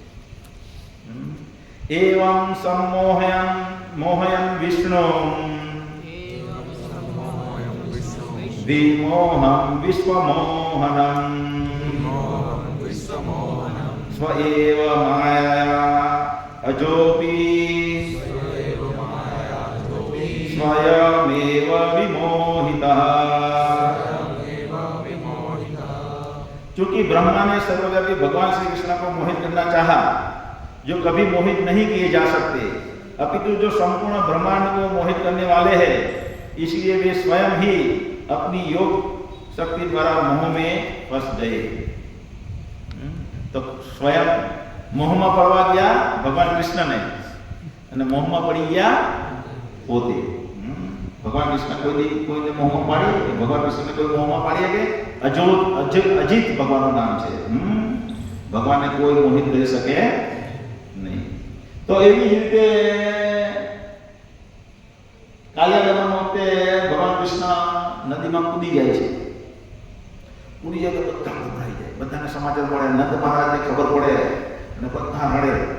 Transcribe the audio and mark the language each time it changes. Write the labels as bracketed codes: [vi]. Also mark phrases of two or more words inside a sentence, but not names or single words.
[sa] એવં મોહયન વિષ્ણુ વિમોહં વિશ્વમોહનં સ્વએવ માયા અજોપી स्वयमेव विमोहितः। [hi] चूंकि ब्रह्मा ने सर्वव्यापी भगवान श्री कृष्ण को मोहित करना चाहा, जो कभी मोहित नहीं किए जा सकते, अपितु जो संपूर्ण ब्रह्मांड को मोहित करने वाले हैं, इसलिए वे स्वयं ही अपनी योग शक्ति द्वारा मोह में फंस गए। तो स्वयं मोह में पड़वा गया भगवान कृष्ण ने, [gu] અને મોહમાં પડી ગયા પોતે। ભગવાન કૃષ્ણ કોઈને મોહમાં પાડી, ભગવાન કૃષ્ણને કોઈ મોહમાં પાડી કે અજીત ભગવાનનું નામ છે, ભગવાનને કોઈ મોહિત કરી શકે નહીં। તો એવી જ રીતે કાલિયાદમન વખતે ભગવાન કૃષ્ણ નદીમાં કૂદી જાય છે, કૂદી જાય તો બધા ગભરાઈ જાય, બધાને સમાચાર મળે, નંદ મહારાજને ખબર પડે અને બધા રડે